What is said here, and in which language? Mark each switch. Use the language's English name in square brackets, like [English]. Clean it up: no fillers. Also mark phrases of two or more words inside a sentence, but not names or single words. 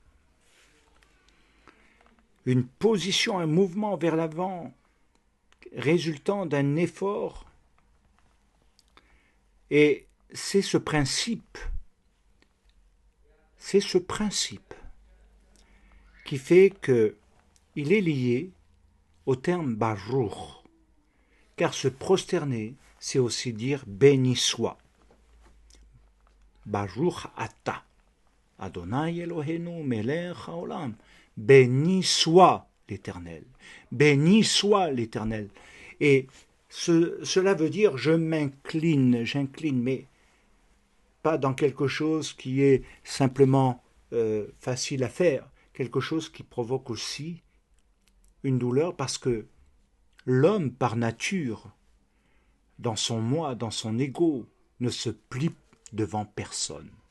[French] Une position, un mouvement vers l'avant résultant d'un effort Et c'est ce principe qui fait qu'il est lié au terme Baruch, car se prosterner, c'est aussi dire béni soit. [Hebrew] ברוך אתה אדוני אלוהינו מלך העולם. [French] Béni soit l'Éternel. Béni soit l'Éternel. Et cela veut dire je j'incline, mais pas dans quelque chose qui est simplement facile à faire, quelque chose qui provoque aussi une douleur, parce que l'homme, par nature, dans son moi, dans son ego, ne se plie devant personne.